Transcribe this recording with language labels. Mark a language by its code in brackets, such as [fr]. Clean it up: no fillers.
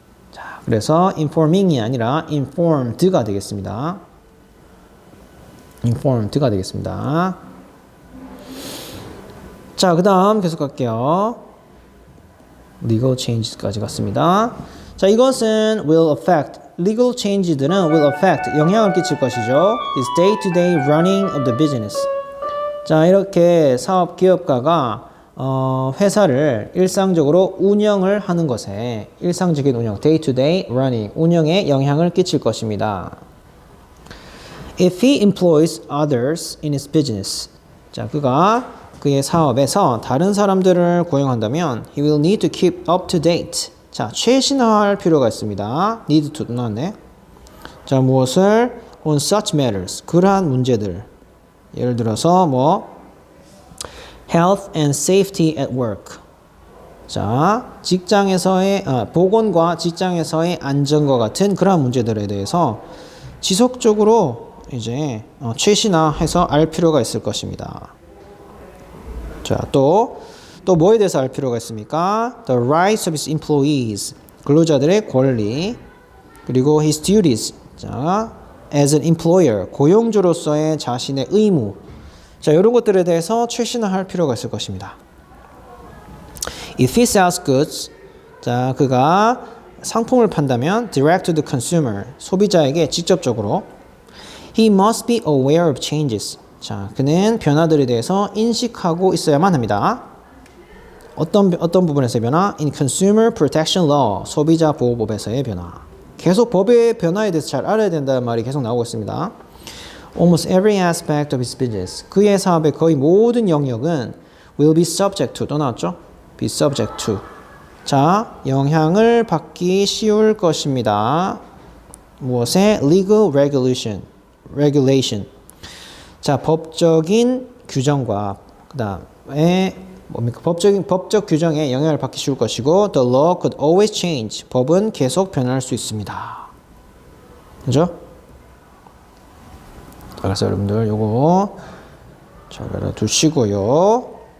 [ko] 자, 그래서 informing이 아니라 informed가 되겠습니다. informed가 되겠습니다. 자, 그 다음 계속 갈게요. [en] legal changes [ko] 까지 갔습니다. 자, 이것은 [en] will affect. legal changes들은 will affect. [ko] 영향을 끼칠 것이죠. [en] is day-to-day running of the business. [ko] 자, 이렇게 사업 기업가가 회사를 일상적으로 운영을 하는 것에 일상적인 운영, [en] day-to-day running, [ko] 운영에 영향을 끼칠 것입니다. [en] If he employs others in his business. [ko] 자, 그가 그의 사업에서 다른 사람들을 고용한다면 [en] he will need to keep up to date. [ko] 자, 최신화할 필요가 있습니다. [en] need to [ko] 나왔네. 자, 무엇을? [en] on such matters. [ko] 그러한 문제들. 예를 들어서 뭐 [en] health and safety at work. [ko] 자, 직장에서의 보건과 직장에서의 안전과 같은 그러한 문제들에 대해서 지속적으로 이제 최신화해서 알 필요가 있을 것입니다. 자, 또 뭐에 대해서 알 필요가 있습니까? [en] The rights of his employees. [ko] 근로자들의 권리. 그리고 [en] his duties. 자, as an employer. [ko] 고용주로서의 자신의 의무. 자, 이런 것들에 대해서 최신화할 필요가 있을 것입니다. [en] If he sells goods. [ko] 자, 그가 상품을 판다면 [en] direct to the consumer. [ko] 소비자에게 직접적으로. [en] He must be aware of changes. [ko] 자, 그는 변화들에 대해서 인식하고 있어야만 합니다. 어떤 부분에서의 변화? [en] In Consumer Protection Law, [ko] 소비자 보호법에서의 변화. 계속 법의 변화에 대해서 잘 알아야 된다는 말이 계속 나오고 있습니다. [en] Almost every aspect of his business, [ko] 그의 사업의 거의 모든 영역은 [en] will be subject to, [ko] 또 나왔죠? [en] be subject to. [ko] 자, 영향을 받기 쉬울 것입니다. 무엇의 [en] legal regulation. [ko] 자, 법적인 규정과 그다음에 뭡니까? 법적 규정에 영향을 받기 쉬울 것이고 [en] the law could always change. [ko] 법은 계속 변할 수 있습니다. 그죠? 그래서 여러분들 요거 잘 알아두시고요.